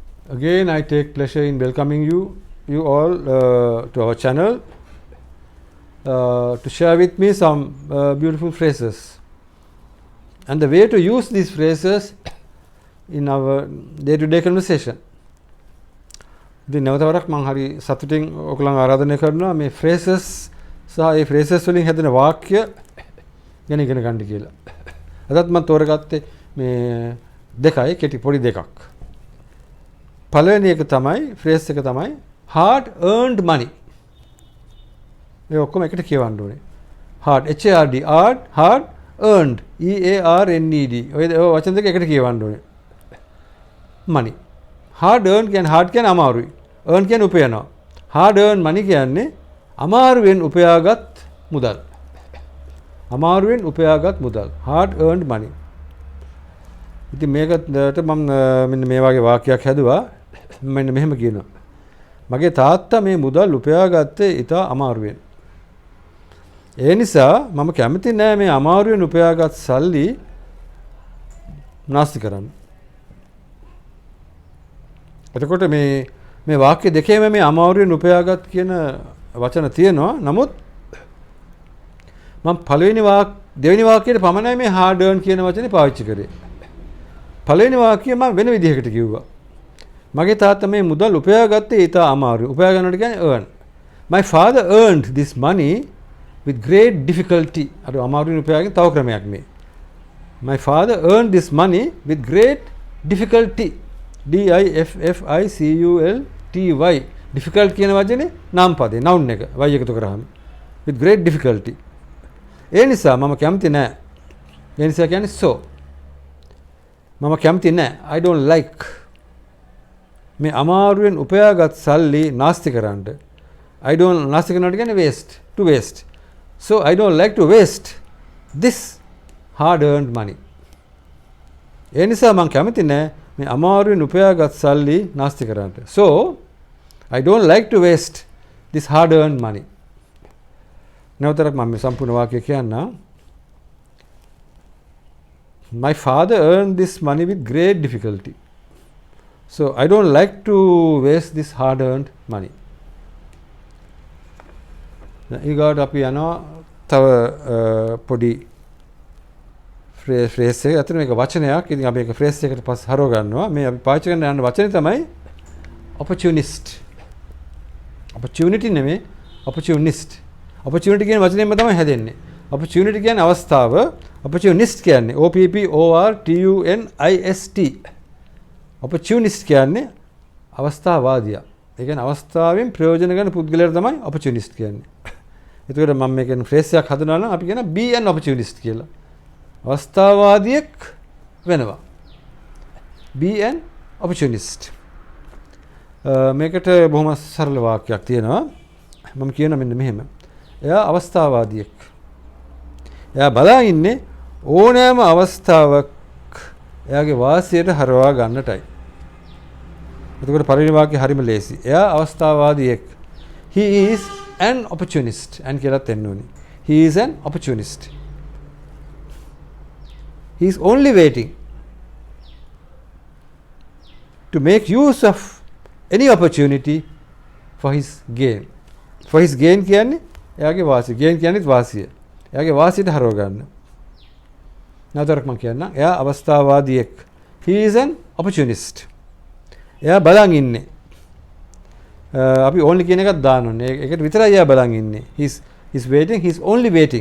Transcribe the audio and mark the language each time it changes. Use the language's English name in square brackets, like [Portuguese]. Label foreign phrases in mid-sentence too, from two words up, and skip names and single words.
[English] Again, I take pleasure in welcoming you all to our channel to share with me some beautiful phrases and the way to use these phrases in our day-to-day conversation. [Sinhala] ඉතින් නැවතවරක් මම හරි සතුටින් ඔයගොල්ලන් ආරාධනය කරනවා මේ phrases සහ ඒ phrases වලින් හැදෙන වාක්‍ය ගැන ඉගෙන ගන්න කියලා. අදත් මම තෝරගත්තේ මේ දෙකයි කෙටි පොඩි දෙකක්. පළවෙනි එක තමයි phrase එක තමයි [English] hard earned money. [Sinhala] මේ ඔක්කොම එකට කියවන්න ඕනේ. [English] hard hard earned EARNED [Sinhala] ඔය වචන දෙක එකට කියවන්න ඕනේ. [English] money. hard earned කියන්නේ hard [Sinhala] කියන්නේ අමාරුයි. earn කියන්නේ උපයනවා. [English] hard earned money [Sinhala] කියන්නේ අමාරුවෙන් උපයාගත් මුදල්. අමාරුවෙන් උපයාගත් මුදල්. [English] hard earned money. [Sinhala] ඉතින් මේකට මම මෙන්න මේ වගේ වාක්‍යයක් හැදුවා. මෙන්න මෙහෙම කියනවා. මගේ තාත්තා මේ මුදල් උපයාගත්තේ ඉතා අමාරුවෙන්. ඒ නිසා මම කැමති නෑ මේ අමාරුවෙන් උපයාගත් සල්ලි නාස්ති කරන්න. එතකොට මේ වාක්‍ය දෙකේම මේ අමාරුවෙන් උපයාගත් කියන වචන තියෙනවා. නමුත් මම දෙවෙනි වාක්‍යයට පමණයි මේ [English] hard earned [Sinhala] කියන වචනේ පාවිච්චි කරේ. පළවෙනි වාක්‍යය මම වෙන විදිහකට කිව්වා. මගේ තාත්තා මේ මුදල් උපයාගත්තේ ඉතා අමාරුයි. උපයා ගන්නට කියන්නේ earn. [English] My father earned this money with great difficulty. [Sinhala] අර අමාරුවෙන් උපයාගෙන තව ක්‍රමයක් මේ. [English] My father earned this money with great difficulty. DIFFICULTY. difficult [Sinhala] කියන වචනේ නාම පදේ noun එක y එකතු කරාම [English] with great difficulty. [Sinhala] ඒ නිසා මම කැමති නෑ. ඒ නිසා කියන්නේ so. මම කැමති නෑ. [English] I don't like [Sinhala] මේ අමාරුවෙන් උපයාගත් සල්ලි නාස්ති කරන්න. [English] I don't [Sinhala] නාස්ති කරනට කියන්නේ [English] waste, to waste. So I don't like to waste this hard earned money. [Sinhala] ඒ නිසා මම කැමති නෑ මේ අමාරුවෙන් උපයාගත් සල්ලි නාස්ති කරන්න. [English] So I don't like to waste this hard earned money. [Sinhala] නැවතරක් මම සම්පූර්ණ වාක්‍යය කියන්නම්. [English] My father earned this money with great difficulty. So I don't like to waste this hard earned money. [Sinhala] ඊගාට අපි යනවා තව පොඩි phrase එක. අතන මේක වචනයක්. ඉතින් අපි මේක phrase එකකට පස්සේ හරව ගන්නවා. මේ අපි පාවිච්චි කරන යන වචනේ තමයි opportunist. [English] opportunity නෙමෙයි opportunist. [Sinhala] opportunity කියන වචනයෙන්ම තමයි හැදෙන්නේ. opportunity කියන්නේ අවස්ථාව. [English] opportunist කියන්නේ OPPORTUNIST. [Sinhala] opportunist කියන්නේ අවස්ථාවාදියා. ඒ කියන්නේ අවස්ථාවෙන් ප්‍රයෝජන ගන්න පුද්ගලයාට තමයි opportunist කියන්නේ. එතකොට මම මේකෙන් phrase එකක් හදනවා නම් අපි කියන [English] be an opportunist [Sinhala] කියලා. අවස්ථාවාදියෙක් වෙනවා. [English] be an opportunist. [Sinhala] මේකට බොහොම සරල වාක්‍යයක් තියෙනවා. මම කියන මෙන්න මෙහෙම. එයා අවස්ථාවාදියෙක්. එයා බලා ඉන්නේ ඕනෑම අවස්ථාවක් එයාගේ වාසියට හරවා ගන්නටයි. එතකොට පළවෙනි වාක්‍යය හරිම ලේසි. එයා අවස්ථාවාදියෙක්. [English] He is an opportunist. and [Sinhala] කියලාත් එන්න ඕනේ. [English] He is an opportunist. He is only waiting to make use of any opportunity for his gain. For his gain [Sinhala] කියන්නේ එයාගේ වාසිය. gain කියන්නේ වාසිය. එයාගේ වාසියට හරව ගන්න. නැවතරක් මම කියන්නම්. එයා අවස්ථාවාදියෙක්. [English] He is an opportunist. [Sinhala] එයා බලන් ඉන්නේ. අපි only කියන එකක් දාන්න ඕනේ. ඒකට විතරයි එයා බලන් ඉන්නේ. [English] He's waiting. He's only waiting.